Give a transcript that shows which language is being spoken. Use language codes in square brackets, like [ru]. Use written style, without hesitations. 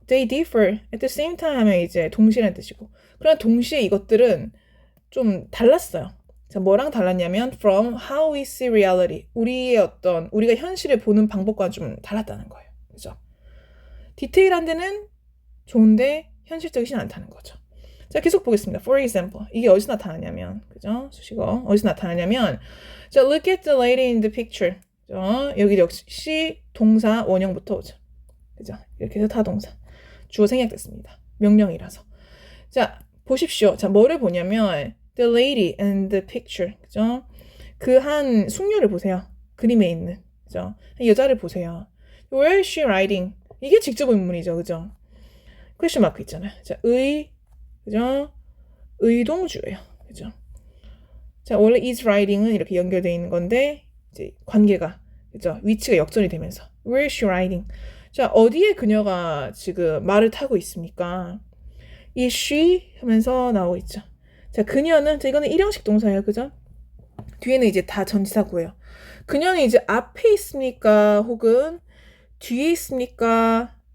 [en] They differ at the same time [ko] 하면 이제 동시라는 뜻이고, 그러나 동시에 이것들은 좀 달랐어요. 자, 뭐랑 달랐냐면 [en] from how we see reality, [ko] 우리가 현실을 보는 방법과 좀 달랐다는 거예요. 그죠? 디테일한 데는 좋은데 현실적이진 않다는 거죠. 자, 계속 보겠습니다. [en] For example, [ko] 이게 어디서 나타나냐면, 그죠? 수식어 어디서 나타나냐면, 자, [en] look at the lady in the picture. [ko] 그죠? 여기 역시 동사 원형부터 오죠. 그죠? 이렇게 해서 타동사. 주어 생략됐습니다. 명령이라서. 자, 보십시오. 자, 뭐를 보냐면 [en] the lady and the picture. [ko] 그죠? 그 한 숙녀를 보세요. 그림에 있는. 그죠? 여자를 보세요. [en] Where is she riding? [ko] 이게 직접 의문문이죠. 그죠? [en] question mark [ko] 있잖아요. 자, 그죠? 의동주예요. 그죠? 자, 원래 [en] is riding [ko] 은 이렇게 연결되어 있는 건데 이제 관계가, 그죠? 위치가 역전이 되면서 [en] Where is she riding? [ko] 자, 어디에 그녀가 지금 말을 타고 있습니까? 이 she 하면서 나오고 있죠. 자, 그녀는, 자, 이거는 일형식 동사예요. 그죠? 뒤에는 이제 다 전치사구예요. 그녀는 이제 앞에 있습니까? 혹은 뒤에 있습니까?